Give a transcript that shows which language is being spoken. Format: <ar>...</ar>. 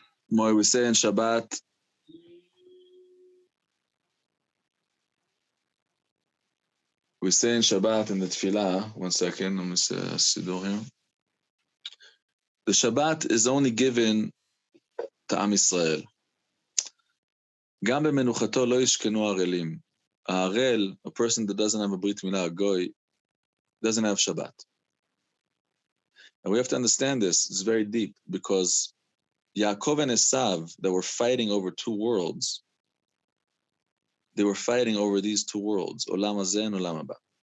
<en>Moy, we say in Shabbat, we say in Shabbat in the Tefillah, one second, let me say Siddur here. The Shabbat is only given to Am Yisrael.</en> <he>גם במנוחתו לא ישכנו ערלים.</he> <en>הערל, a person that doesn't have a Brit Milah, a goy, doesn't have Shabbat. And we have to understand this, it's very deep, because Yaakov and Esav, that were fighting over two worlds, they were fighting over these two worlds, Olam Hazeh and Olam Haba.</en>